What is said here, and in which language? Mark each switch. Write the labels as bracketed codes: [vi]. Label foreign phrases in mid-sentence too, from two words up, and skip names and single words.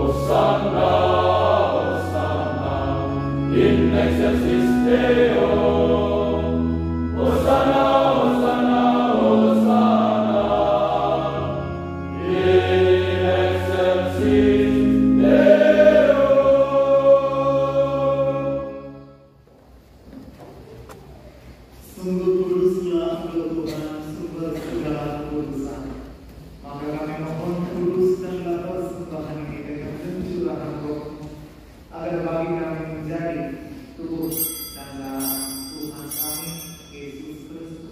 [la] in excelsis Deo. Hosanna, Hosanna, Hosanna, in excelsis Deo. [id] Sungguh kuduslah Engkau Tuhan, sumber segala kekudusan. Maka kami mohon kuduskanlah persembahan ini dengan pencurahan Roh, agar bagi kami menjadi tubuh dan darah Tuhan kami Yesus Kristus.